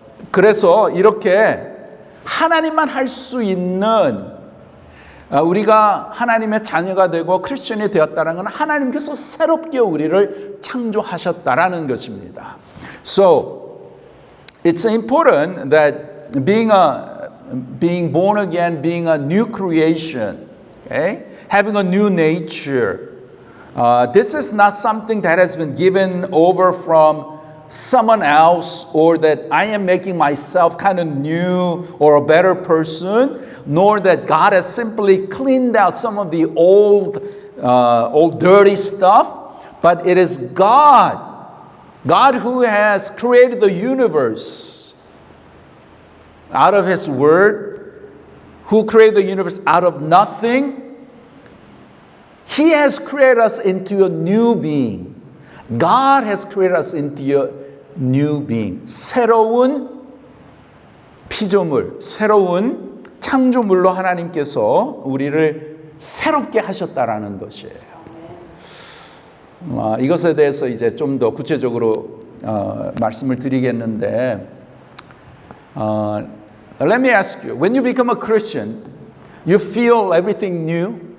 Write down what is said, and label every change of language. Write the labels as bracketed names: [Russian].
[Korean] 그래서 이렇게 하나님만 할 수 있는 우리가 하나님의 자녀가 되고 크리스천이 되었다는 건 하나님께서 새롭게 우리를 창조하셨다라는 것입니다. [English] So it's important that being born again, being a new creation, okay? Having a new nature, this is not something that has been given over from someone else, or that I am making myself kind of new or a better person, nor that God has simply cleaned out some of the old dirty stuff, but it is God who has created the universe out of His Word, who created the universe out of nothing. He has created us into a new being. God has created us into a new being. [Korean] 새로운 피조물, 새로운 창조물로 하나님께서 우리를 새롭게 하셨다라는 것이에요. 이것에 대해서 이제 좀 더 구체적으로 말씀을 드리겠는데, [English] let me ask you, when you become a Christian, you feel everything new?